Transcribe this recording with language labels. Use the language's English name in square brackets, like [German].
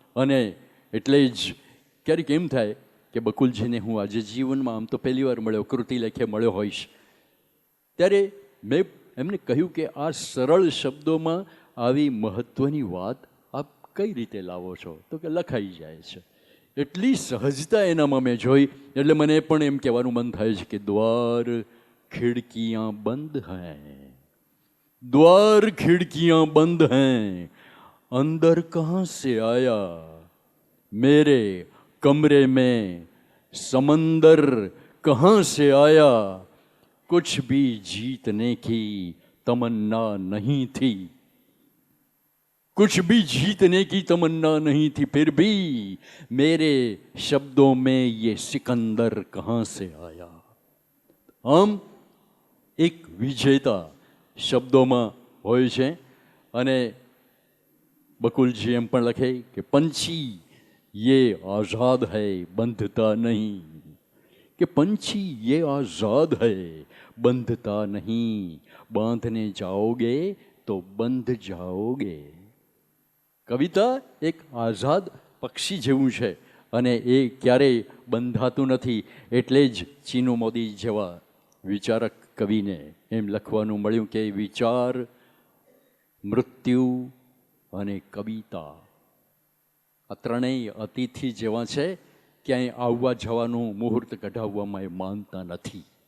[Gujarati] અને એટલે જ ક્યારેક એમ થાય કે બકુલજીને હું આજે જીવનમાં આમ તો પહેલી વાર મળ્યો, કૃતિ લેખે મળ્યો હોઈશ, ત્યારે મેં એમને કહ્યું કે આ સરળ શબ્દોમાં આવી મહત્ત્વની વાત આપ કઈ રીતે લાવો છો? તો કે લખાઈ જાય છે. એટલી સહજતા એનામાં મેં જોઈ, એટલે મને પણ એમ કહેવાનું મન થાય છે કે [Hindi] દ્વાર ખિડકિયાં બંધ હૈ, દ્વાર ખિડકિયાં બંધ હૈ, अंदर कहाँ से आया, मेरे कमरे में समंदर कहाँ से आया, कुछ भी जीतने की तमन्ना नहीं थी, कुछ भी जीतने की तमन्ना नहीं थी, फिर भी मेरे शब्दों में ये सिकंदर कहाँ से आया. [Gujarati] આમ એક વિજેતા શબ્દોમાં હોય છે. અને બકુલજી એમ પણ લખે કે [Hindi] પંછી ये आज़ाद है बंधता नहीं, कि पंछी ये आज़ाद है बंधता नहीं, बांधने जाओगे तो બંધ જાઓગે. [Gujarati] કવિતા એક આઝાદ પક્ષી જેવું છે અને એ ક્યારેય બંધાતું નથી. એટલે જ ચીનુ મોદી જેવા વિચારક કવિને એમ લખવાનું મળ્યું કે વિચાર, મૃત્યુ અને કવિતા આ ત્રણેય અતિથિ જેવા છે, ક્યાંય આવવા જવાનું મુહૂર્ત કઢાવવામાં એ માનતા નથી.